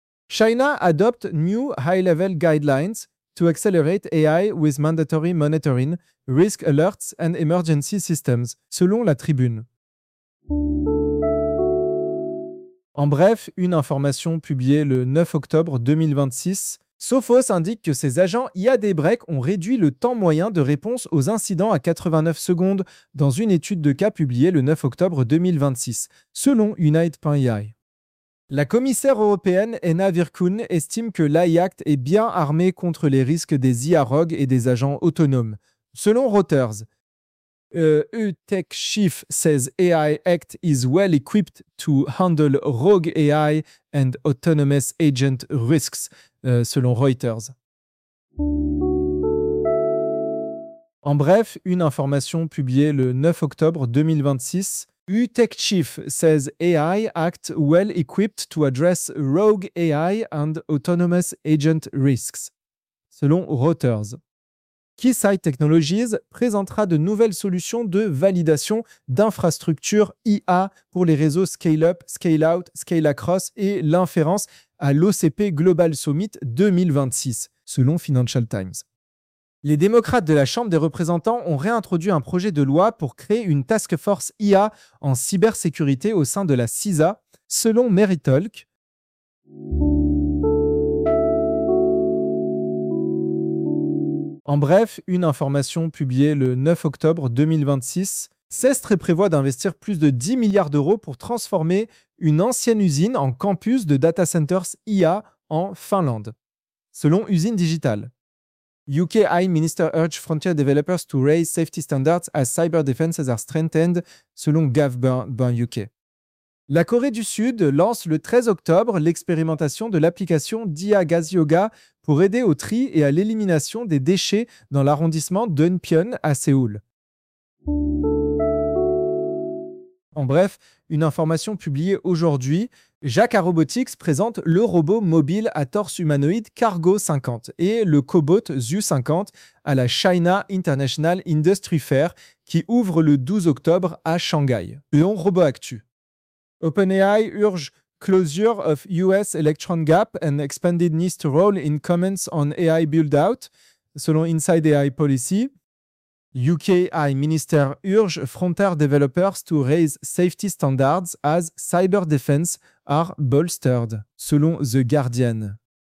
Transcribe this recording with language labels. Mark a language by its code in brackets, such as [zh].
[en] China adopts new high-level guidelines to accelerate AI with mandatory monitoring, risk alerts and emergency systems, [fr] selon la tribune. En bref, une information publiée le 9 octobre 2026. Sophos indique que ses agents IA Daybreak ont réduit le temps moyen de réponse aux incidents à 89 secondes dans une étude de cas publiée le 9 octobre 2026, selon Unite.ai. La commissaire européenne Anna Virkkunen estime que l'AI Act est bien armé contre les risques des IA rogues et des agents autonomes. Selon [en] Reuters, EU Tech Chief says AI Act is well equipped to handle rogue AI and autonomous agent risks, [fr] selon [en] Reuters. [fr] En bref, une information publiée le 9 octobre 2026. [en] EU Tech Chief says AI Act well equipped to address rogue AI and autonomous agent risks, [fr] selon [en] Reuters. [fr] Keysight Technologies présentera de nouvelles solutions de validation d'infrastructures IA pour les réseaux Scale-up, Scale-out, Scale-across et l'inférence à l'OCP Global Summit 2026, selon Financial Times. Les démocrates de la Chambre des représentants ont réintroduit un projet de loi pour créer une task force IA en cybersécurité au sein de la CISA, selon Meritalk. En bref, une information publiée le 9 octobre 2026. Sestre prévoit d'investir plus de 10 milliards d'euros pour transformer une ancienne usine en campus de data centers IA en Finlande, selon Usine Digitale. [en] UK High Minister urge frontier developers to raise safety standards as cyber defenses are strengthened, [fr] selon [en] Gov.UK. [fr] La Corée du Sud lance le 13 octobre l'expérimentation de l'application DIA Gas Yoga pour aider au tri et à l'élimination des déchets dans l'arrondissement d'Eunpyeon à Séoul. En bref, une information publiée aujourd'hui, Jacquard Robotics présente le robot mobile à torse humanoïde Cargo 50 et le cobot ZU 50 à la China International Industry Fair qui ouvre le 12 octobre à Shanghai. Léon Robot Actu. [en] OpenAI urge closure of US Electron Gap and expanded NIST role in comments on AI build-out, [fr] selon [en] Inside AI Policy. UK High Minister urge frontier developers to raise safety standards as cyber defense are bolstered, [fr] selon [en] The Guardian.